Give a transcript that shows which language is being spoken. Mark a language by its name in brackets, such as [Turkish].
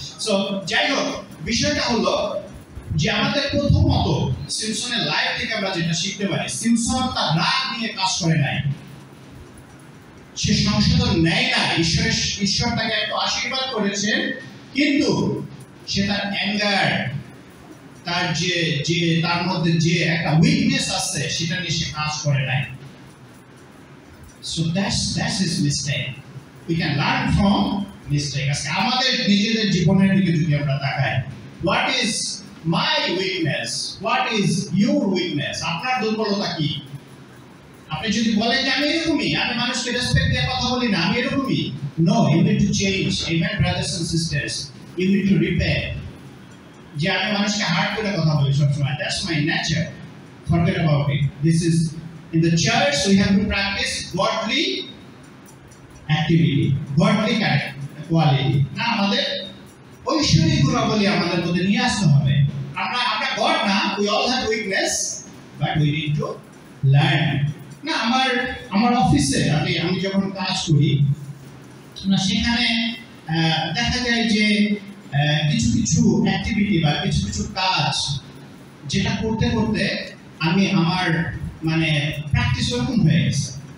[Bangla] So যাই হোক, বিষয়টা হলো যে আমাদের প্রথমত সিমসনের লাইফ থেকে আমরা যেটা শিখতে পারি, সিমসন তার রাগ নিয়ে কাজ করে নাই, সে সংশোধন নেয় না। ঈশ্বর তাকে একটা আশীর্বাদ করেছেন, কিন্তু সে তার অ্যাঙ্গার, তার যে তার মধ্যে যে একটা উইকনেস আছে, সেটা নিয়ে সে কাজ করে নাই। [English] So that's his mistake. We can learn from mistake. [Bangla] আজকে আমাদের নিজেদের জীবনের দিকে যদি আমরা তাকাই, [English] what is my weakness, what is your weakness, [Bangla] আপনার দুর্বলতা কি? আপনি যদি বলেন যে আমি এরকমই, আমি মানুষকে রেসপেক্ট দিয়ে কথা বলি না, আমি এরকমই, [English] no, you need to change. Amen, brothers and sisters, you need to repair. [Bangla] যে আমি মানুষকে হার্ট করে কথা বলি সবসময়, [English] that's my nature, forget about it. This is in the church, we have to practice godly activity, godly quality. [Bangla] না, আমাদের ঐশ্বরিক গুণাবলী আমাদের মধ্যে নিয়ে আসতে হবে। আমরা গড না, [English] we all have weakness, but we need to learn. [Bangla] না, আমার অফিসে আমি যখন কাজ করি না, সেখানে দেখা যায় যে কিছু কিছু অ্যাক্টিভিটি বা কিছু কিছু কাজ যেটা করতে করতে আমার মানে প্র্যাকটিস ওরকম হয়ে গেছে।